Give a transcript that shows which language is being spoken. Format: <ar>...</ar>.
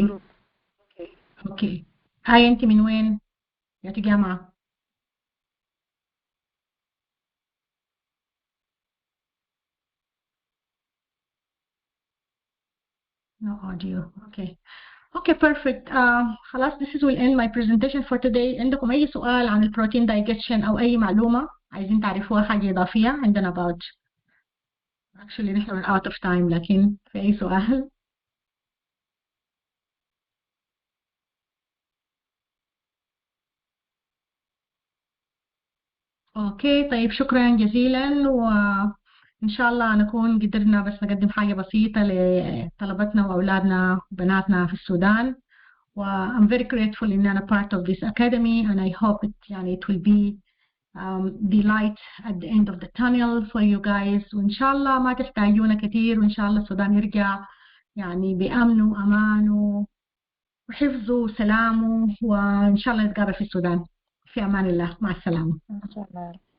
<ar>الجروب. اوكي. هاي انت من وين يا جامعة؟</ar> <en>No audio. Okay. Okay, perfect. خلاص this is will end my presentation for today. عندكم أي سؤال عن البروتين digestion أو أي معلومة عايزين تعرفوها حاجة إضافية؟ عندنا about actually نحن we're out of time لكن في أي سؤال؟ اوكي طيب شكرا جزيلا وإن شاء الله نكون قدرنا بس نقدم حاجة بسيطة لطلبتنا وأولادنا وبناتنا في السودان. I'm very grateful</en> <ar>إن أنا</ar> <en>part of this academy and I hope it will be the light at the end of the tunnel for you guys.</en> <ar>وإن شاء الله ما تحتاجونا كتير وإن شاء الله السودان يرجع بأمن وأمان وحفظ وسلام وإن شاء الله نتقابل في السودان. في أمان الله، مع السلامة. إن شاء الله.</ar>